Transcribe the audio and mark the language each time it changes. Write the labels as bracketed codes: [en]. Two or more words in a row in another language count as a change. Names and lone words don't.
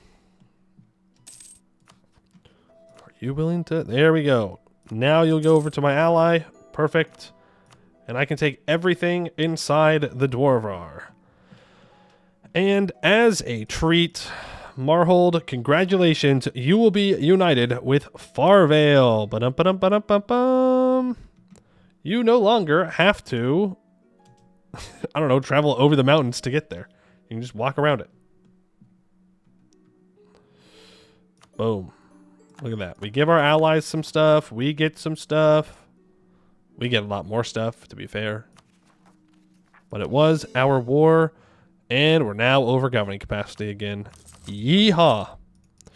[en] Are you willing to? There we go. Now you'll go over to my ally. Perfect. And I can take everything inside the Dwarvar. And as a treat, Marhold, congratulations. You will be united with Farvale. Ba-dum-ba-dum-ba-dum-ba-dum. You no longer have to, I don't know, travel over the mountains to get there. You can just walk around it. Boom. Look at that. We give our allies some stuff. We get some stuff. We get a lot more stuff, to be fair. But it was our war, and we're now over governing capacity again.